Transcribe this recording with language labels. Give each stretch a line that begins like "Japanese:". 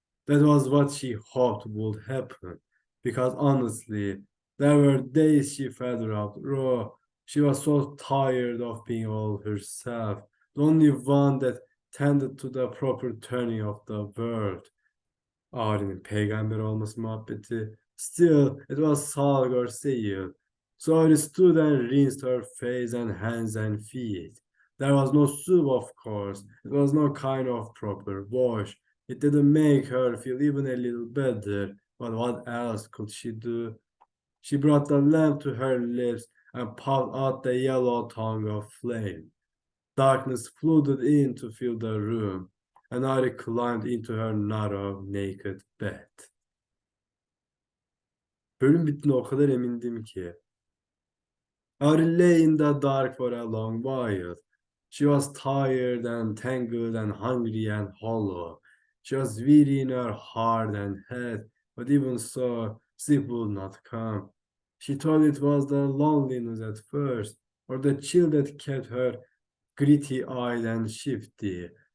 English: That was what she hoped would happen. Because honestly, there were days she felt raw. She was so tired of being all herself, the only one that tended to the proper turning of the world.
Turkish: Ari'nin peygamber olması muhabbeti.
English: Still, it was Salg or Seyil. So Ari stood and rinsed her face and hands and feet. There was no soup, of course. It was no kind of proper wash. It didn't make her feel even a little better. But what else could she do? She brought the lamp to her lips and puffed out the yellow tongue of flame. Darkness flooded in to fill the room, and Ari climbed into her narrow, naked bed.
Turkish: Bölüm bittiğine o kadar emindim ki.
English: Ari lay in the dark for a long while. She was tired and tangled and hungry and hollow. She was weary in her heart and head, but even so, sleep would not come. She thought it was the loneliness at first, or the chill that kept her gritty-eyed and shifty.